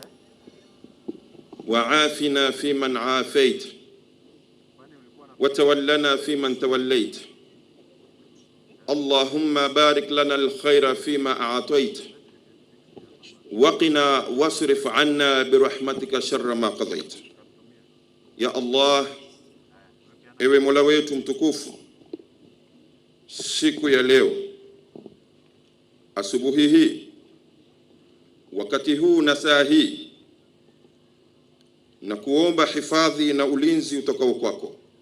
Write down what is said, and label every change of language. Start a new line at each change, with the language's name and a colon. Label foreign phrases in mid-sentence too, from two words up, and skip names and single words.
Arabic: وعافنا فيمن عافيت وتولنا فيمن توليت اللهم بارك لنا الخير فيما أعطيت وقنا واصرف عنا برحمتك شر ما قضيت.
Swahili: Ya Allah, ewe Mola wetu mtukufu, siku ya leo, asubuhi hii, wakati huu na saa hii, na kuomba hifadhi na ulinzi utokao kwako.